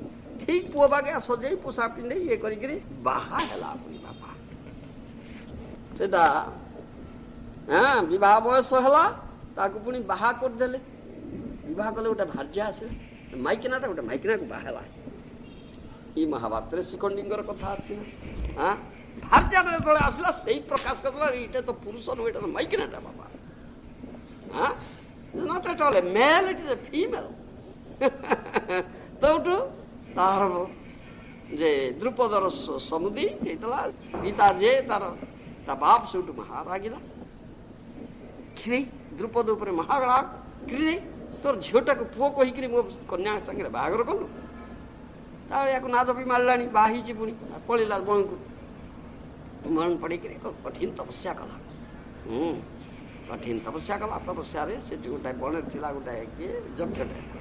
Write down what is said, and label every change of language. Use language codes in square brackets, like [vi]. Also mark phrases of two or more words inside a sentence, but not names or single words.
[or] ଠିକ ପୁଅ ବାଗେ ସଜେଇ ପୋଷାକ ପିନ୍ଧେଇ ଇଏ କରିକିରି ବାହା ହେଲା ପୁଣି ବାପା ସେଟା ବିବାହ ବୟସ ହେଲା ତାକୁ ପୁଣି ବାହା କରିଦେଲେ ବିବାହ କଲେ ଗୋଟେ ଭାର୍ଯ୍ୟା ଆସିଲା ମାଇକିନାଟା ଗୋଟେ ମାଇକିନାକୁ ବାହା ହେଲା ଏଇ ମହାଭାରତରେ ଶିଖଣ୍ଡୀଙ୍କର କଥା ଅଛି ନା ଭାର୍ଯ୍ୟାଟା ଯେତେବେଳେ ଆସିଲା ସେଇ ପ୍ରକାଶ କରିଦେଲା ଏଇଟା ତ ପୁରୁଷ ନୁହେଁ ଏଇଟା ତ ମାଇକିନାଟା ବାପା [en] not at all a male, it is a female. [or] ତଉଠୁ ତାହାର ଯେ ଦ୍ରୁପଦର ସମୁଦି ହେଇଥିଲା ଗୀତା ଯେ ତାର ତା ବାପ ସେଠୁ ମହାରାଗିଲା କ୍ଷୀରି ଦ୍ରୁପଦ ଉପରେ ମହାରାଗ କ୍ଷୀରି ତୋର ଝିଅଟାକୁ ପୁଅ କହିକିରି ମୋ କନ୍ୟା ସାଙ୍ଗରେ ବାହାଘର କଲୁ ତାପରେ ୟାକୁ ନାଦ ବି ମାରିଲାଣି ବାହା ହେଇଛି ପୁଣି ପଳେଇଲା ବଣକୁ ମରଣ ପଡିକିରି କଠିନ ତପସ୍ୟା କଲା କଠିନ ତପସ୍ୟା କଲା ତପସ୍ୟାରେ ସେଠି ଗୋଟାଏ ବଣରେ ଥିଲା ଗୋଟାଏ କିଏ ଯକ୍ଷଟେ